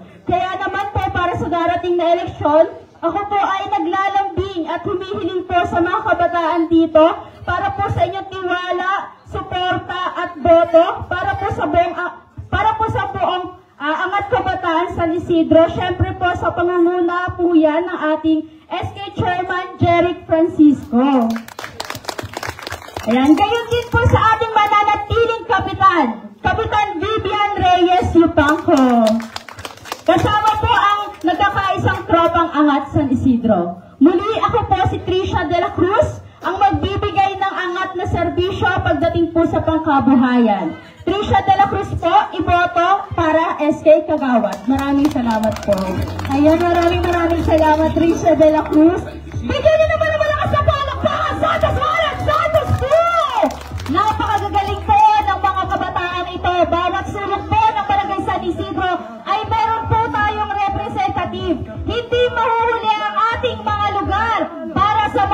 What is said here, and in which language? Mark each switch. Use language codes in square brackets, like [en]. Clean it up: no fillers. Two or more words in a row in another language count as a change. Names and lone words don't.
[tl] Kaya naman po para sa darating na eleksyon, ako po ay naglalambing at humihiling po sa mga kabataan dito para po sa inyong tiwala, suporta at boto para po sa buong Angat Kabataan San Isidro, syempre po sa pangunguna po yan ng ating SK Chairman Jeric Francisco. Ayan, gayon din po sa ating mananatiling kapitan, Kapitan Vivian Reyes Yupanco. Kasama po ang nagkakaisang tropang Angat San Isidro. Muli ako po si Trisha de la Cruz, ang magbibigay ng angat na serbisyo pagdating po sa pangkabuhayan. Trisha de la Cruz po, iboto para SK Kagawad. Maraming salamat po. Ayan, maraming salamat, Trisha de la Cruz. Bigyan niyo naman ang malakas na palakpakan, Santos 1 at Santos 2! Napakagagaling po ng mga kabataan ito. Bawat sulok po ng Barangay San Isidro ay meron po tayong representative. Hindi mahuhuli ang ating mga lugar para sa